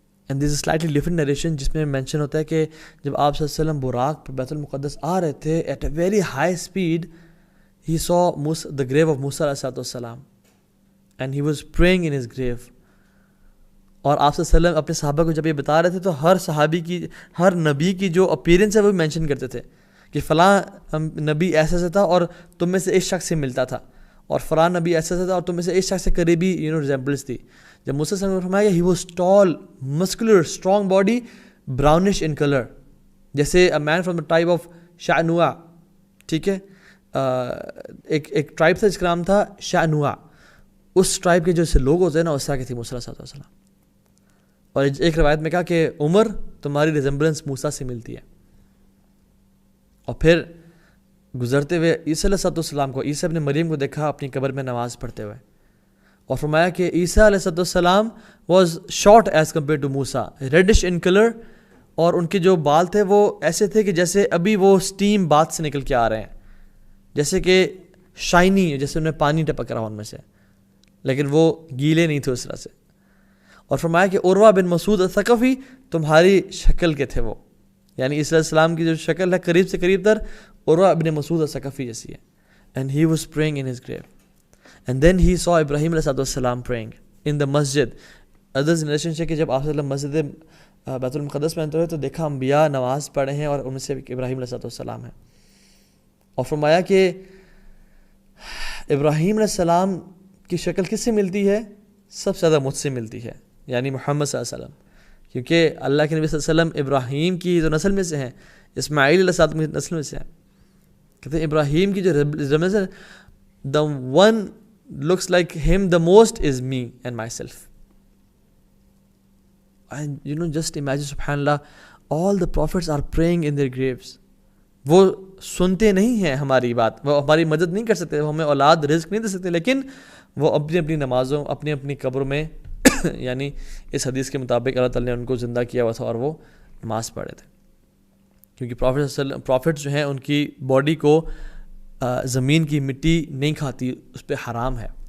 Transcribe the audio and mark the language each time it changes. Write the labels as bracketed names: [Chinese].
[English] and this is slightly different narration [Urdu] جس میں mention ہوتا ہے کہ جب آپ صلی اللہ علیہ وسلم براق پہ بیت المقدس آ رہے تھے [English] At a very high speed, he saw the grave of Musa علیہ السلام and he was praying in his grave. [Urdu] اور آپ صلی اللہ علیہ وسلم اپنے صحابہ کو جب یہ بتا رہے تھے تو ہر صحابی کی، ہر نبی کی جو اپیرنس ہے وہ مینشن کرتے تھے کہ فلاں نبی ایسا سے تھا اور تم میں سے اس شخص سے ملتا تھا، اور فلاں نبی ایسا سے تھا اور تم میں سے اس شخص سے قریبی ریزمبلنس تھی. جب موسیٰ صلی اللہ علیہ وسلم نے فرمایا [English] he was tall, muscular, strong body, brownish in color, جیسے a man from the tribe of شعنوع. [Urdu] ٹھیک ہے، ایک ٹرائب تھا جس کا نام تھا شعنوع. اس ٹرائب کے جو سے لوگ ہوتے ہیں نا اس طرح کے تھے موسیٰ صلی اللہ علیہ وسلم. اور ایک روایت میں کہا کہ عمر تمہاری ریزمبلنس موسیٰ سے ملتی ہے. اور پھر گزرتے ہوئے عیسیٰ علیہ السلام کو، عیسیٰ ابن مریم کو دیکھا اپنی قبر میں نماز پڑھتے ہوئے، اور فرمایا کہ عیسیٰ علیہ السلام [English] was short as compare to موسیٰ، reddish in colour, [Urdu] اور ان کے جو بال تھے وہ ایسے تھے کہ جیسے ابھی وہ سٹیم باتھ سے نکل کے آ رہے ہیں، جیسے کہ شائنی، جیسے انہیں پانی ٹپک رہا ان میں سے، لیکن وہ گیلے نہیں تھے اس طرح سے. اور فرمایا کہ عروہ بن مسعود الثقفی تمہاری شکل کے تھے وہ، یعنی عیسیٰ علیہ السلام کی جو شکل ہے قریب سے قریب تر عروہ بن مسعود الثقفی جیسی ہے. [English] And he was praying in his grave. And then he saw Ibrahim علیہ السلام praying in the masjid. [Urdu] Others narration ہے کہ جب آپ صلی اللہ علیہ وسلم مسجد بیت المقدس میں انٹر ہوئے تو دیکھا انبیاء نماز پڑھے ہیں اور ان میں سے ابراہیم علیہ السلام ہیں. اور فرمایا کہ ابراہیم علیہ السلام کی شکل کس سے ملتی ہے؟ سب سے زیادہ مجھ سے ملتی ہے، یعنی محمد صلی اللہ علیہ وسلم، کیونکہ اللہ کے نبی صلی اللہ علیہ وسلم ابراہیم کی جو نسل میں سے ہیں، اسماعیل علیہ السلام کی نسل میں سے ہیں. کہتے ہیں ابراہیم کی جو رمز ہے، [English] the one looks like him the most is me and myself. And just imagine, subhanallah, all the prophets are praying in their graves. [Urdu] وہ سنتے نہیں ہیں ہماری بات، وہ ہماری مدد نہیں کر سکتے، وہ ہمیں اولاد رزق نہیں دے سکتے، لیکن وہ اپنی اپنی نمازوں، اپنی اپنی قبروں میں یعنی اس حدیث کے مطابق اللہ تعالیٰ نے ان کو زندہ کیا ہوا تھا اور وہ نماز پڑھے تھے. کیونکہ پروفٹس جو ہیں ان کی باڈی کو زمین کی مٹی نہیں کھاتی، اس پہ حرام ہے.